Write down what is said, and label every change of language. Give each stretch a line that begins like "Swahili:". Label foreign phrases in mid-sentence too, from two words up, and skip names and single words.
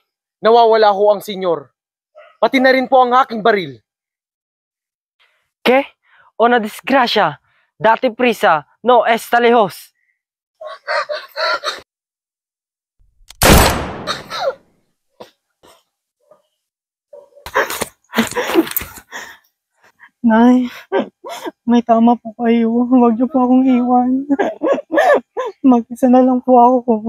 Filipino: Nawawala ho ang senyor. Pati na rin po ang aking baril.
Spanish: ¿Qué? Una desgracia. Date prisa. No está lejos.
Filipino: Nay, may tama po kayo. Huwag niyo po akong iwan. Mag-isa na lang po ako.